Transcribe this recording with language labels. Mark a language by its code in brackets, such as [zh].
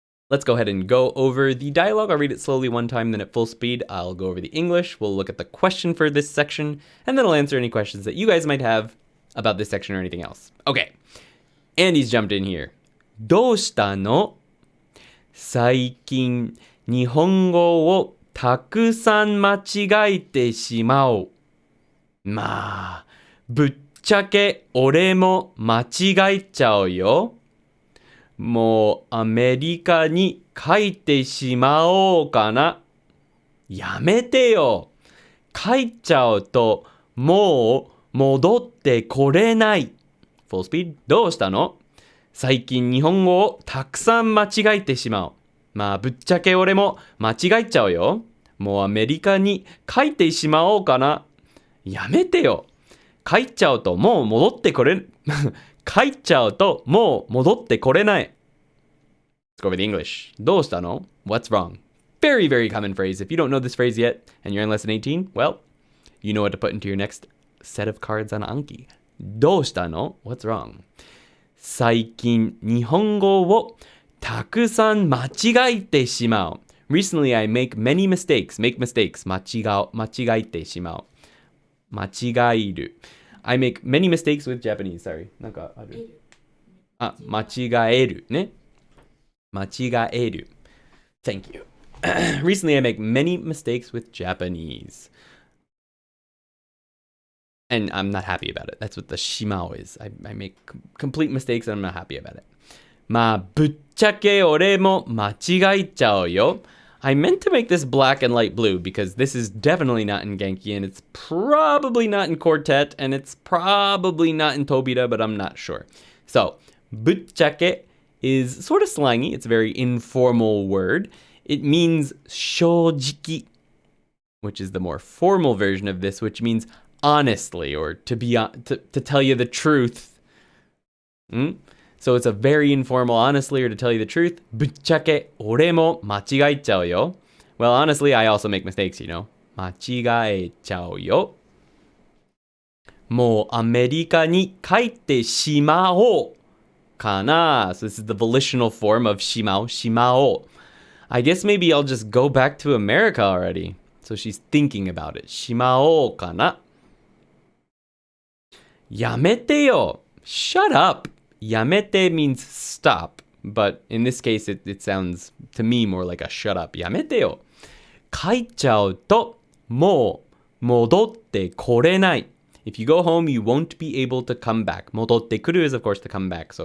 [en] Let's go ahead and go over the dialogue. I'll read it slowly one time, then at full speed, I'll go over the English. We'll look at the question for this section, and then I'll answer any questions that you guys might have about this section or anything else. Okay. Andy's jumped in here. [ja] どうしたの? 最近日本語をたくさん間違えてしまう。まあ、ぶっちゃけ俺も間違えちゃうよ。もうアメリカに帰ってしまおうかな。やめてよ。帰っちゃうともう戻ってこれない。 [en] Full speed [ja] どうしたの？最近日本語をたくさん間違えてしまう。まあぶっちゃけ俺も間違えちゃうよ。もうアメリカに帰ってしまおうかな。やめてよ。帰っちゃうともう戻ってこれ帰っちゃうともう戻ってこれない。 [en] Let's go over the English. [ja] どうしたの？ [en] What's wrong? Very, very common phrase. If you don't know this phrase yet and you're in lesson 18, well, you know what to put into your next set of cards on Anki. [ja] どうしたの？ [en] What's wrong? [ja] 最近日本語をたくさん間違えてしまう。 [en] Recently, I make many mistakes. Make mistakes. [ja] 間違えてしまう。間違える。 [en] I make many mistakes with Japanese. Sorry. [ja] なんかある？あ、間違えるね。間違える。 [en] Thank you. Recently, I make many mistakes with Japanese. And I'm not happy about it. That's what the shimao is. I make complete mistakes and I'm not happy about it. [ja] まあ、ぶっちゃけ俺も間違えちゃうよ。 [en] I meant to make this black and light blue because this is definitely not in Genki and it's probably not in Quartet and it's probably not in Tobita, but I'm not sure. So, ぶっちゃけ is sort of slangy. It's a very informal word. It means 正直, which is the more formal version of this, which means honestly or to tell you the truth. So it's a very informal honestly or to tell you the truth. [ja] ぶっちゃけ俺も間違えちゃうよ. [en] Well, honestly, I also make mistakes, you know. [ja] 間違えちゃうよ. もうアメリカに帰ってしまおうかな. [en] So this is the volitional form of しまう, しまおう. I guess maybe I'll just go back to America already. So she's thinking about it. [ja] しまおうかな. やめてよ. [en] Shut up. やめて means stop. But in this case, it sounds to me more like a shut up. [ja] やめてよ. 帰っちゃうともう戻ってこれない. [en] If you go home, you won't be able to come back. [ja] 戻ってくる [en] is, of course, to come back.